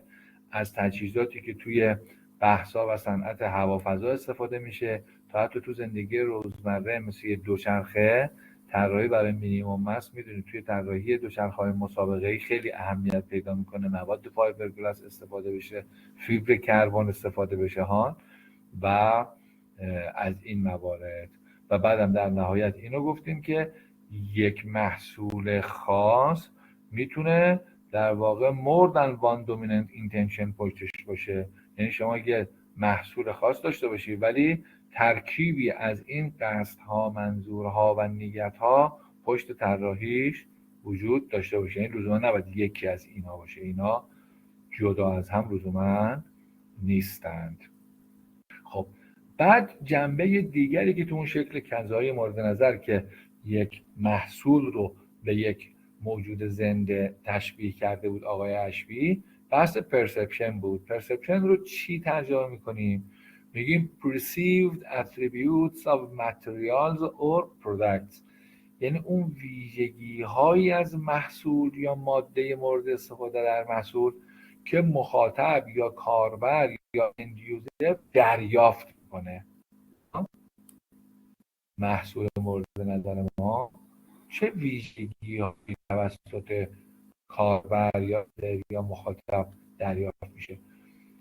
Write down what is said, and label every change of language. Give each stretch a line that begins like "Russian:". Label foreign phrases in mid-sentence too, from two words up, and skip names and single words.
Persian: از تجهیزاتی که توی بحثا و صنعت هوافضا استفاده میشه تا حتی تو زندگی روزمره مثل دوچرخه، طراحی برای
English: minimum mass
Persian: میدونید توی طراحی دوچرخه‌های مسابقه‌ای خیلی اهمیت پیدا میکنه. مواد فایبرگلاس استفاده بشه، فیبر کربن استفاده بشه ها و از این موارد. و بعدم در نهایت اینو گفتیم که یک محصول خاص میتونه در واقع
English: more than one dominant intention
Persian: پشتش باشه. یعنی شما یه محصول خاص داشته باشی ولی ترکیبی از این قصدها، منظورها و نیتها پشت طراحیش وجود داشته باشه. این لزوما نباید یکی از اینا باشه، اینا جدا از هم لزوما نیستند. خب بعد جنبه دیگری که تو اون شکل کذایی مورد نظر که یک محصول رو به یک موجود زنده تشبیه کرده بود آقای اشبی، بحث پرسپشن بود. پرسپشن رو چی ترجمه میکنیم؟ میگیم
English: perceived attributes of materials or products،
Persian: یعنی اون ویژگی هایی از محصول یا ماده مورد استفاده در محصول که مخاطب یا کاربر یا
English: end user
Persian: دریافت کنه. محصول مورد نظر ما چه ویژگی هایی توسط کاربر یا مخاطب دریافت میشه؟